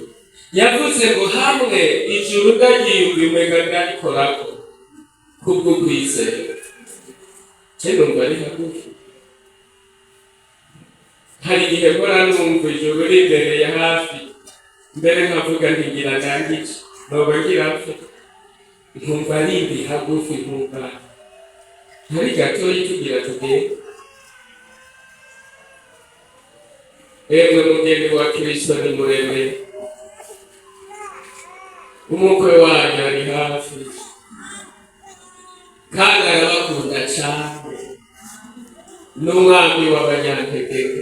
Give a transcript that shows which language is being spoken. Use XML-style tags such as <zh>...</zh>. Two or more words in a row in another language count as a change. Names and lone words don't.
<rn>Yavuze ngo hamwe ijuru ndagiyumva umenya ndarikorako kubwo kwizera. Cyo numva ari hagufi. Hari igihe mpora numva ijuru rimbereye hafi, mbere nkavuga ntigira ndangije, noba ngira mfe. Nkumva rindi hagufi, nkumva hari gatoyi tugira tugende. Emwe mugeni wa Kristo nimuremere, umukwe wanyu ari hafi kandi arabakunda cyane, n'umwami w'abanyantegeke.</rn>